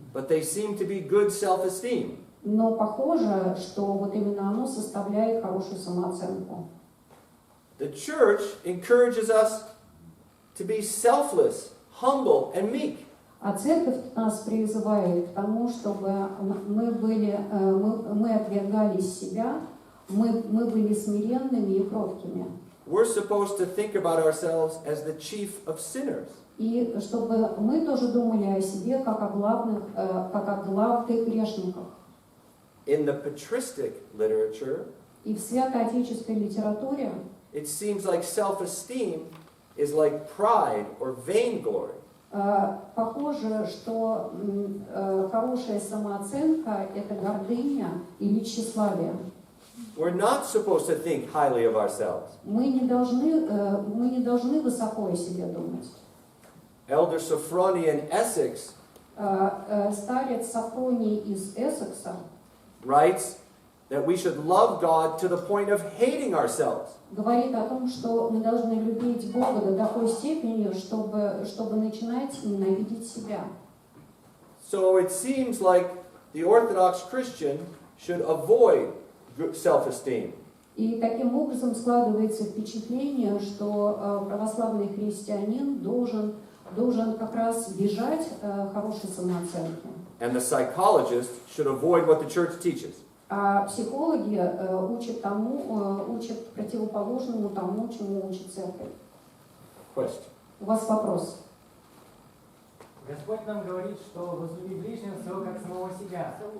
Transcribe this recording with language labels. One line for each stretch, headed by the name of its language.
English: but they seem to be good self-esteem.
Russian: Но похоже, что вот именно оно составляет хорошую самооценку.
English: The church encourages us to be selfless, humble, and meek.
Russian: А церковь нас призывает к тому, чтобы мы отвергали себя, мы были смиренными и кроткими.
English: We're supposed to think about ourselves as the chief of sinners.
Russian: И чтобы мы тоже думали о себе как о главных грешниках.
English: In the patristic literature,
Russian: И в святоотеческой литературе
English: it seems like self-esteem is like pride or vainglory.
Russian: похоже, что хорошая самооценка – это гордыня или тщеславие.
English: We're not supposed to think highly of ourselves.
Russian: Мы не должны высоко о себе думать.
English: Elder Sophrony in Essex
Russian: Старец Софроний из Эссекса
English: writes that we should love God to the point of hating ourselves.
Russian: говорит о том, что мы должны любить Бога до такой степени, чтобы начинать ненавидеть себя.
English: So it seems like the Orthodox Christian should avoid self-esteem.
Russian: И таким образом складывается впечатление, что православный христианин должен как раз бежать хорошей самооценки.
English: And the psychologist should avoid what the church teaches.
Russian: А психологи учат противоположному тому, чему учит церковь.
English: Question.
Russian: У вас вопрос? Господь нам говорит, что возлюби ближнего своего как самого себя.